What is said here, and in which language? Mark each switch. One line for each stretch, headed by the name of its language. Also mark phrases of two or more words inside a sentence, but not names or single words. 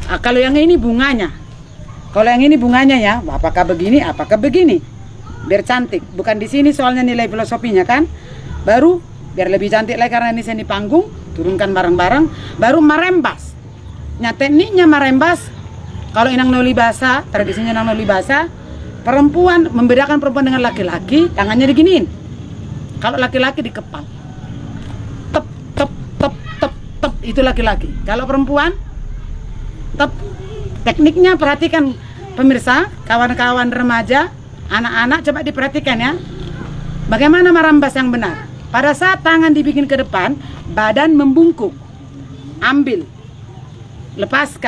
Indonesian: Ah, kalau yang ini bunganya. Kalau yang ini bunganya ya, apakah begini, apakah begini. Biar cantik. Bukan di sini soalnya nilai filosofinya kan. Baru biar lebih cantik lagi karena ini seni panggung, turunkan bareng-bareng, baru marembas. Nah, tekniknya marembas. Kalau
Batak Toba: inang noli basa,
Indonesian: tradisinya
Batak Toba: inang noli basa,
Indonesian: perempuan membedakan perempuan dengan laki-laki, tangannya diginiin. Kalau laki-laki dikepal. Tep, tep, tep, tep, tep, itu laki-laki. Kalau perempuan, tep. Tekniknya perhatikan pemirsa, kawan-kawan remaja, anak-anak, coba diperhatikan ya. Bagaimana marambas yang benar? Pada saat tangan dibikin ke depan, badan membungkuk. Ambil, lepaskan.